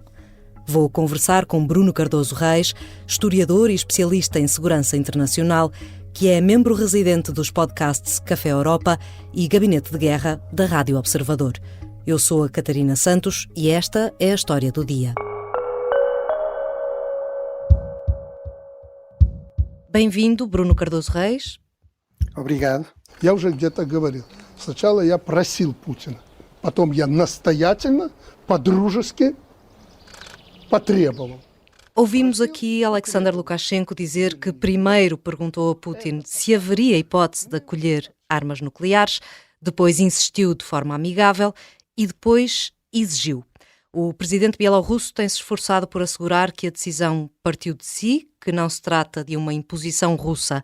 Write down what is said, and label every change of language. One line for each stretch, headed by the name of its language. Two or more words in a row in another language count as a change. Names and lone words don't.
Portuguese: Vou conversar com Bruno Cardoso Reis, historiador e especialista em segurança internacional, que é membro residente dos podcasts Café Europa e Gabinete de Guerra da Rádio Observador. Eu sou a Catarina Santos e esta é a história do dia. Bem-vindo, Bruno Cardoso Reis. Obrigado.
Russian: Я уже где-то говорил. Сначала я просил Путина. Потом я настоятельно, по-дружески потребовал.
Portuguese: Ouvimos aqui Alexander Lukashenko dizer que primeiro perguntou a Putin se haveria hipótese de acolher armas nucleares, depois insistiu de forma amigável e depois exigiu. O presidente bielorrusso tem-se esforçado por assegurar que a decisão partiu de si, que não se trata de uma imposição russa.